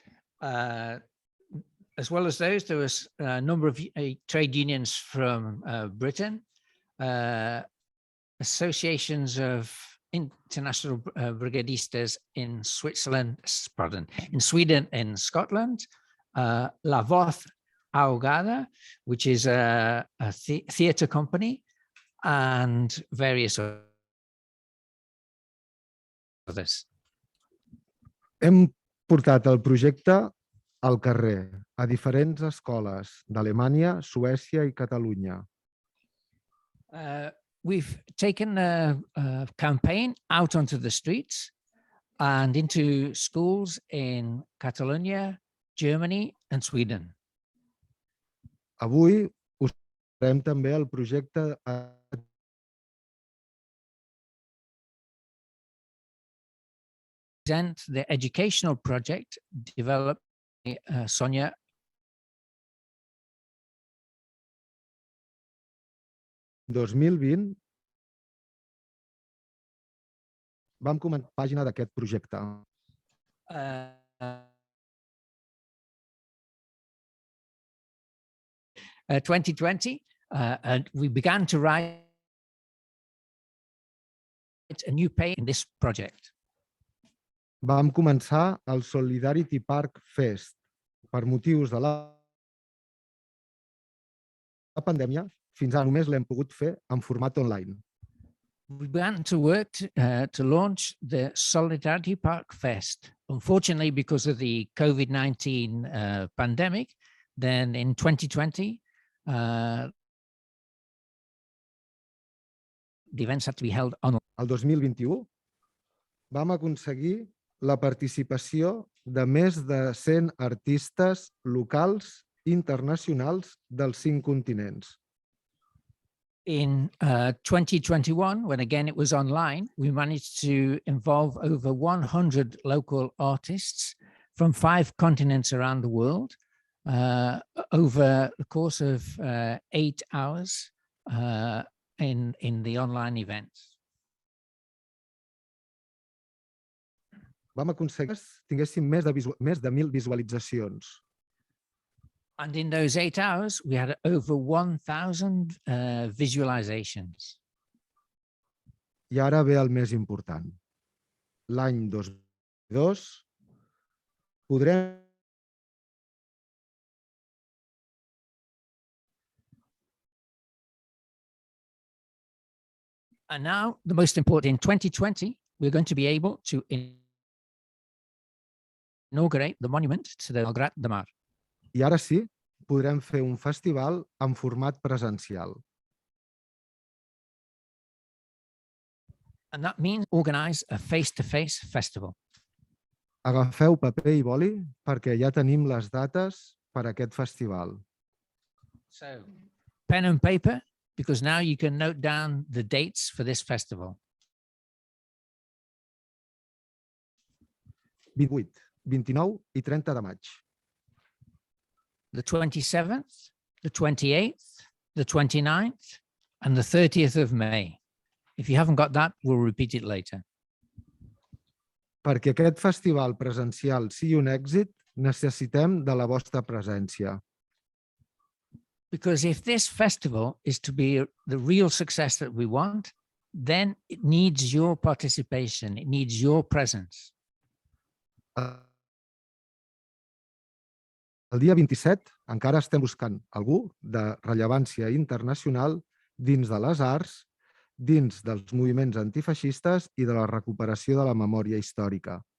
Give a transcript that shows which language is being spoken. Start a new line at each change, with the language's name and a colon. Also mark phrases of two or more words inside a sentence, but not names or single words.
English: As well as those, there was a number of trade unions from Britain, associations of international brigadistas in Switzerland, in Sweden and Scotland, La Voz Ahogada, which is a theatre company, and various others.
Catalan: Hem portat el projecte al carrer, a diferents escoles d'Alemanya, Suècia i Catalunya.
English: We've taken a campaign out onto the streets and into schools in Catalonia, Germany and Sweden.
Catalan: Avui us farem també el projecte
English: Present the educational project developed by Sonia.
Catalan: 2020 vam començar la pàgina d'aquest projecte.
English: 2020, and we began to write a new page in this project.
Catalan: Vam començar el Solidarity Park Fest. Per motius de la pandèmia, fins ara només l'hem pogut fer en format online.
English: We began to work to launch the Solidarity Park Fest. Unfortunately, because of the COVID-19 pandemic, then in 2020, the events had to be held online.
Catalan: El 2021 vam aconseguir la participació de més de 100 artistes locals i internacionals dels 5 continents.
English: In 2021, when again it was online, we managed to involve over 100 local artists from 5 continents around the world over the course of 8 hours in the online events.
Catalan: Vam aconseguir que tinguéssim més de 1.000 visualitzacions.
English: And in those 8 hours, we had over 1,000 visualizations.
Catalan: I ara ve el més important. L'any 2022 podrem
English: And now, the most important, in 2020, we're going to be able to inaugurate the monument to the Malgrat de Mar.
Catalan: I ara sí, podrem fer un festival en format presencial.
English: And that means organize a face-to-face festival.
Catalan: Agafeu paper i boli perquè ja tenim les dates per a aquest festival.
English: So, pen and paper, because now you can note down the dates for this festival.
Catalan: 28, 29 i 30 de maig.
English: The 27th, the 28th, the 29th, and the 30th of May. If you haven't got that, we'll repeat it later.
Catalan: Perquè aquest festival presencial sigui un èxit, necessitem de la vostra presència.
English: Because if this festival is to be the real success that we want, then it needs your participation, it needs your presence.
Catalan: El dia 27 encara estem buscant algú de rellevància internacional dins de les arts, dins dels moviments antifeixistes i de la recuperació de la memòria històrica.